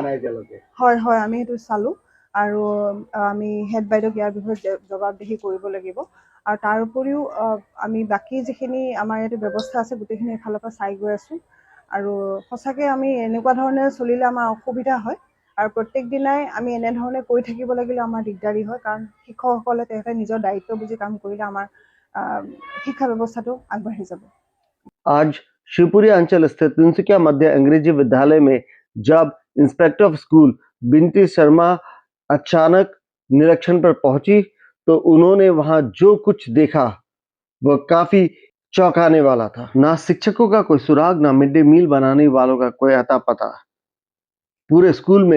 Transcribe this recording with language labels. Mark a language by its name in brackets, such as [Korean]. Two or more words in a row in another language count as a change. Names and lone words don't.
[Assamese] নাই এতিয়ালৈকে হয় হয় আমি সেইটো চালোঁ আৰু আমি হেড বাইদেউক ইয়াৰ বিষয়ে জবাবদিহি কৰিব লাগিব আৰু তাৰ উপৰিও আমি বাকী যিখিনি আমাৰ ইয়াতে ব্যৱস্থা আছে গোটেইখিনি এফালৰ পৰা চাই গৈ আছোঁ আৰু সঁচাকৈ আমি এনেকুৱা ধৰণে চলিলে আমাৰ অসুবিধা হয় আৰু প্ৰত্যেক দিনাই আমি এনেধৰণে কৰি থাকিব লাগিলে আমাৰ দিগদাৰী হয় কাৰণ শিক্ষকসকলে তেখেতে নিজৰ দায়িত্ব বুজি কাম কৰিলে আমাৰ শিক্ষা ব্যৱস্থাটো আগবাঢ়ি যাব [Hindi] आज शिवपुरी अंचल स्थित तिनसुकिया मध्य अंग्रेजी विद्यालय में जब [English] Inspector of School [Hindi] बिंटी शर्मा अचानक निरीक्षण पर पहुंची तो उन्होंने वहां जो कुछ देखा वह काफी चौंकाने वाला था ना शिक्षकों का कोई सुराग ना [English] mid day meal [Hindi] बनाने वालों का कोई अता पता पूरे स्कूल में